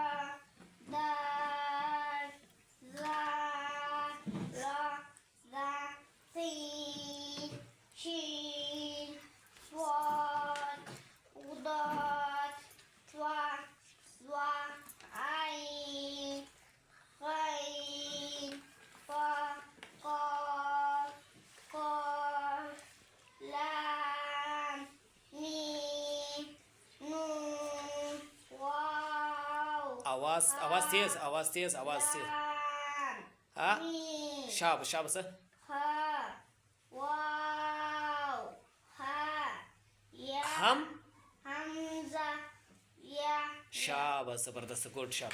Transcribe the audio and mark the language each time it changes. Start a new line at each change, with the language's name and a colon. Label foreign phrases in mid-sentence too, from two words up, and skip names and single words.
Arabic: دال ذال راء زاي سين شين صاد ضاد طاء ظاء عين غين فا قاف قاف لام ميم نون واو
Hindi: आवाज आवाज तेज आवाज तेज आवाज तेज.
Arabic: لام हा ميم
Hindi: शाबास शाबास.
Arabic: ها واو ها يا हम همزة يا
Hindi: शाबास जबरदस्त गुड शाबास.